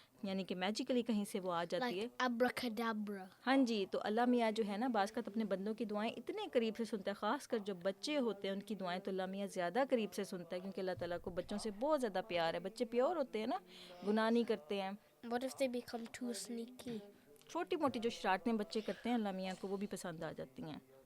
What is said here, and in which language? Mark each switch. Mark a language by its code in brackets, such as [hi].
[ur] یعنی کہ میجیکلی کہیں سے وہ آ جاتی ہے. ابراکڈابرا. ہاں جی. تو اللہ میاں جو ہے نا بعض کا اپنے بندوں کی دعائیں اتنے قریب سے سنتا ہے, خاص کر جو بچے ہوتے ہیں ان کی دعائیں تو اللہ میاں زیادہ قریب سے سنتا ہے, کیونکہ اللہ تعالیٰ کو بچوں سے بہت زیادہ پیار ہے. بچے پیور ہوتے ہیں نا, گناہ نہیں کرتے ہیں. [en] What if they become too sneaky? [ur] چھوٹی موٹی جو شرارتیں بچے کرتے ہیں اللہ میاں کو وہ بھی پسند آ جاتی ہیں.